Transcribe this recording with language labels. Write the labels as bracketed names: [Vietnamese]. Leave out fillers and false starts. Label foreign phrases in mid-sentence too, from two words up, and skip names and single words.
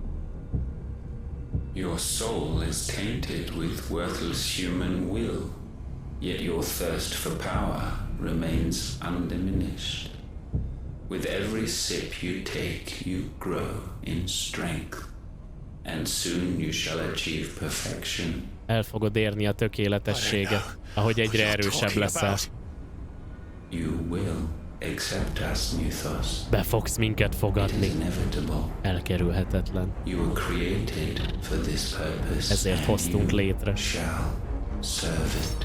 [English] Your soul is tainted with worthless human will, yet your thirst for power remains undiminished. With every sip you take, you grow in strength, and soon you shall achieve perfection. [Hungarian] El fogod érni a tökéletességet, ahogy egyre erősebb leszel. [English] You will accept us, Mythos. [Hungarian] Be fogsz minket fogadni. Elkerülhetetlen. [English] You were created for this purpose. [Hungarian] Ezért hoztunk létre. [English] Shall serve it.